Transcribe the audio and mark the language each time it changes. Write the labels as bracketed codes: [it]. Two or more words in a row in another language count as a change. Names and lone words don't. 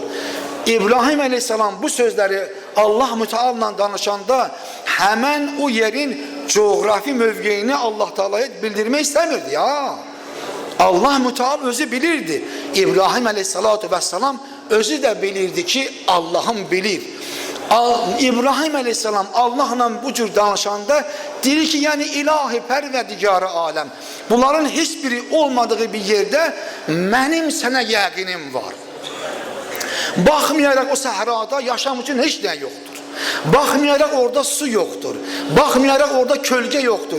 [tr] İbrahim aleyhisselam bu sözleri Allah müteal'la danışanda hemen o yerin coğrafi mövqeyini Allah Teala'ya bildirmek istemirdi ya. Allah müteal özü bilirdi. İbrahim aleyhissalatu vesselam özü de bilirdi ki Allah'ım bilir. [az] İbrahim Aleyhisselam Allah'la bu cür danışanda deyir ki, yəni [ar] ilahi pərverdigarı aləm, [az] bunların heç biri olmadığı bir yerdə mənim sənə yəqinim var. Baxmayaraq o səhrada yaşam üçün heç nə yoxdur. Baxmayaraq orada su yoxdur. Baxmayaraq orada kölgə yoxdur.